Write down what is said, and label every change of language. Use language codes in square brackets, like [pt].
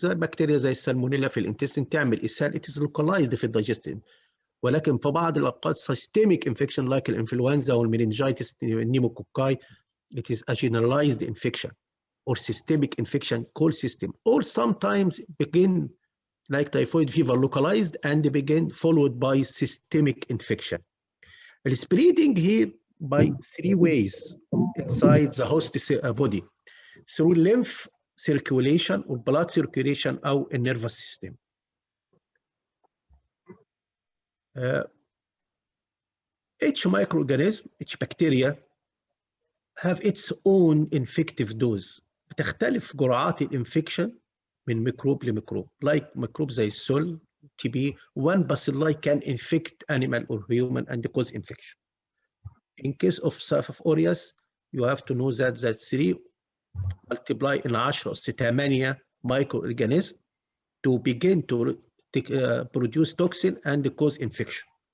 [en] The bacteria [ar] زي السالمونيلا في الانتستين تعمل إسهال. [en] It is localized [ar] في الدايجستين. ولكن في بعض الأوقات [en] systemic infection like الإنفلونزا or meningitis, pneumococci, it is a generalized infection or systemic infection called system. Or sometimes begin like typhoid fever, localized and begin followed by systemic infection. The spreading here by three ways inside the host body: through lymph circulation or blood circulation or a nervous system. Each microorganism, each bacteria have its own infective dose. [ar] بتختلف جرعات الانفكشن من ميكروب لميكروب. [en] Like [ar] ميكروب زي السل, [en] TB, one bacilli can infect animal or human and cause infection. In case of Staph aureus, you have to know that 3 multiply in 10 أس 8 microorganism to begin to produce toxin and cause infection.